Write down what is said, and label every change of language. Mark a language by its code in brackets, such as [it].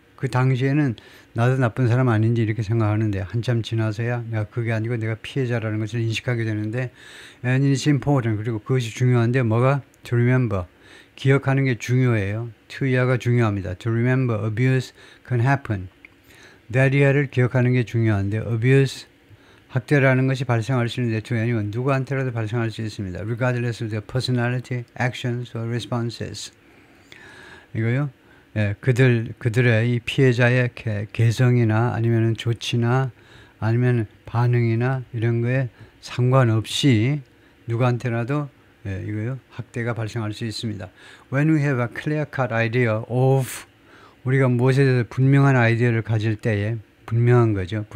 [ko] 그 당시에는 나도 나쁜 사람 아닌지 이렇게 생각하는데 한참 지나서야 내가 그게 아니고 내가 피해자라는 것을 인식하게 되는데, [en] and it's important, [ko] 그리고 그것이 중요한데 뭐가? [en] To remember, [ko] 기억하는 게 중요해요. to 이하가 중요합니다. [en] To remember abuse can happen, [ko] that 이하를 기억하는 게 중요한데, abuse, 학대라는 것이 발생할 수 있는데 [en] to anyone, [ko] 누구한테라도 발생할 수 있습니다. [en] regardless of their personality, actions or responses. [ko] 이거요. 그들의 이 피해자의 개성이나 아니면 조치나 아니면 반응이나 이런 거에 상관없이 누구한테라도 이거요 학대가 발생할 수 있습니다. [en] When we have a clear-cut idea of, [ko] 우리가 무엇에 대해서 분명한 아이디어를 가질 때에, 분명한 거죠.